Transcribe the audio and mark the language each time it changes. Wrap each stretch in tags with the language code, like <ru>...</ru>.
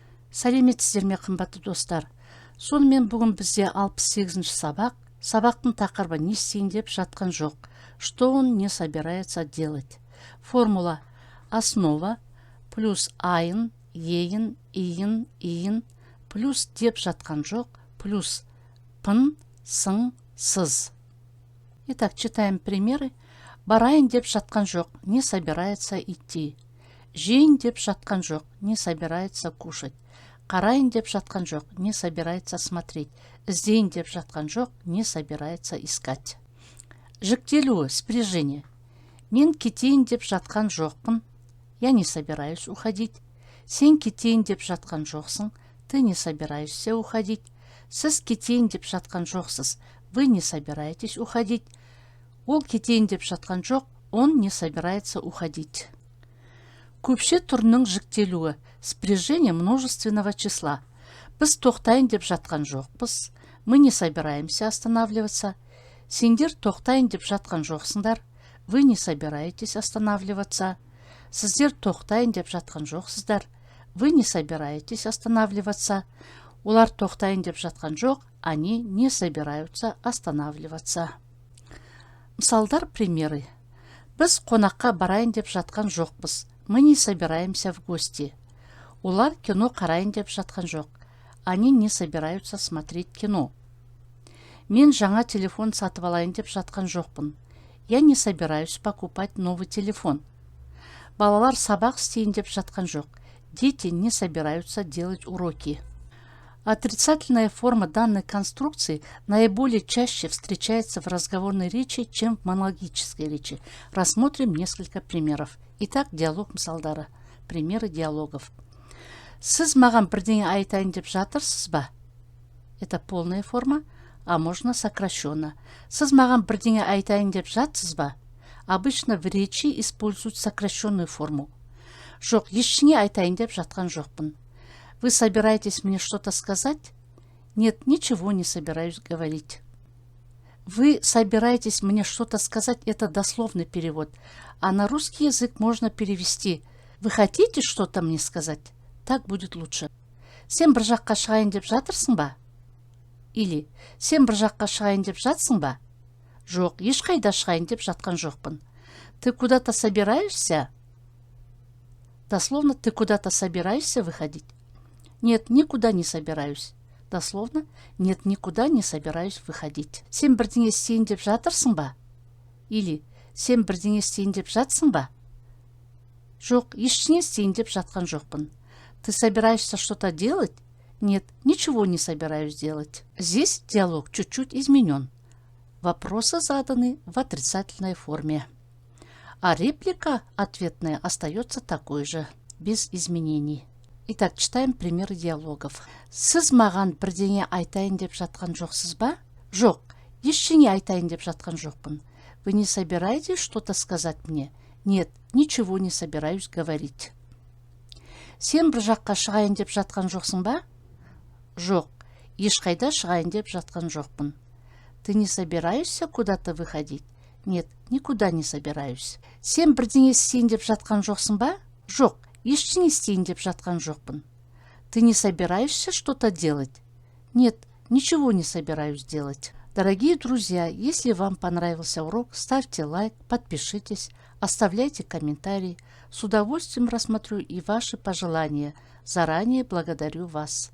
<kk>Сәлеметсіздер ме, қымбатты достар. Сонымен бүгін бізде 68-ші сабақ. Сабақтың тақырыбы не істейін деп жатқан жоқ.</kk> <ru>Что он не собирается делать. Формула: основа плюс</ru> <kk>айын, ейін, иін, иін плюс деп жатқан жоқ плюс пын, сын, сыз.</kk> <ru>Итак, читаем примеры.</ru> <kk>Барайын деп жатқан жоқ,</kk> <ru>не собирается идти.</ru> <kk>Жейін деп жатқан жоқ,</kk> <ru>не собирается кушать.</ru> <kk>Қарайын деп жатқан жоқ,</kk> <ru>не собирается смотреть.</ru> <kk>Іздейін деп жатқан жоқ,</kk> <ru>не собирается искать.</ru> <kk>Жіктелуі, спряжение. Мен кетейін деп жатқан жоқпын.</kk> <ru>Я не собираюсь уходить.</ru> <kk>Сен кетейін деп жатқан жоқсың.</kk> <ru>Ты не собираешься уходить.</ru> <kk>Сіз кетейін деп жатқан жоқсыз.</kk> <ru>Вы не собираетесь уходить.</ru> <kk>Ол кетейін деп жатқан жоқ.</kk> <ru>Он не собирается уходить.</ru> <kk>Көпше түрінің жіктелуі,</kk> <ru>спряжение множественного числа.</ru> <kk>Біз тоқтайын деп жатқан жоқпыз.</kk> <ru>Мы не собираемся останавливаться.</ru> <kk>Сендер тоқтайын деп жатқан жоқсыңдар.</kk> <ru>Вы не собираетесь останавливаться.</ru> <kk>Сіздер тоқтайын деп жатқан жоқсыздар.</kk> <ru>Вы не собираетесь останавливаться.</ru> <kk>Олар тоқтайын деп жатқан жоқ.</kk> <ru>Они не собираются останавливаться.</ru> <kk>Мысалдар, примеры. Біз қонаққа барайын деп жатқан жоқпыз.</kk> <ru>Мы не собираемся в гости.</ru> <kk>Олар кино қарайын деп жатқан жоқ.</kk> <ru>Они не собираются смотреть кино.</ru> <kk>Мен жаңа телефон сатып алайын деп жатқан жоқпын.</kk> <ru>Я не собираюсь покупать новый телефон.</ru> <kk>Балалар сабақ істейін деп жатқан жоқ.</kk> <ru>Дети не собираются делать уроки. Отрицательная форма данной конструкции наиболее чаще встречается в разговорной речи, чем в монологической речи. Рассмотрим несколько примеров. Итак, диалог мысалдары. Примеры диалогов.</ru> <kk>Сіз маған бірдеңе айтайын деп жатырсыз ба?</kk> <ru>Это полная форма, а можно сокращенно.</ru> <kk>Сіз маған бірдеңе айтайын деп жатсыз ба?</kk> <ru>Обычно в речи используют сокращенную форму.</ru> <kk>Жоқ, ештеңе айтайын деп жатқан жоқпын.</kk> <ru>Вы собираетесь мне что-то сказать? Нет, ничего не собираюсь говорить. Вы собираетесь мне что-то сказать? Это дословный перевод. А на русский язык можно перевести: вы хотите что-то мне сказать? Так будет лучше.</ru> <kk>Сен бір жаққа шығайын деп жатырсың ба? Или сен бір жаққа шығайын деп жатсың ба? Жоқ, ешқайда шығайын деп жатқан жоқпын.</kk> <ru>Ты куда-то собираешься? Дословно, ты куда-то собираешься выходить? Нет, никуда не собираюсь. Дословно, нет, никуда не собираюсь выходить.</ru> <kk>Сен бірдеңе істейін деп жатырсың ба? Или сен бірдеңе істейін деп жатсың ба? Жоқ, ештеңе істейін деп жатқан жоқпын.</kk> <ru>Ты собираешься что-то делать? Нет, ничего не собираюсь делать. Здесь диалог чуть-чуть изменен. Вопросы заданы в отрицательной форме. А реплика ответная остается такой же, без изменений. Итак, читаем примеры диалогов.</ru> <kk>Сіз маған бірдеңе айтайын деп жатқан жоқсыз ба? Жоқ, ештеңе айтайын деп жатқан жоқпын.</kk> <ru>Вы не собираетесь что-то сказать мне? Нет, ничего не собираюсь говорить.</ru> <kk>Сен бір жаққа шығайын деп жатқан жоқсың ба? Жоқ, ешқайда шығайын деп жатқан жоқпын.</kk> <ru>Ты не собираешься куда-то выходить? Нет, никуда не собираюсь.</ru> <kk>Сен бірдеңе істейін деп жатқан жоқсың ба? Жоқ, ештеңе істейін деп жатқан жоқпын.</kk> <ru>Ты не собираешься что-то делать? Нет, ничего не собираюсь делать. Дорогие друзья, если вам понравился урок, ставьте лайк, подпишитесь, оставляйте комментарии. С удовольствием рассмотрю и ваши пожелания. Заранее благодарю вас.</ru>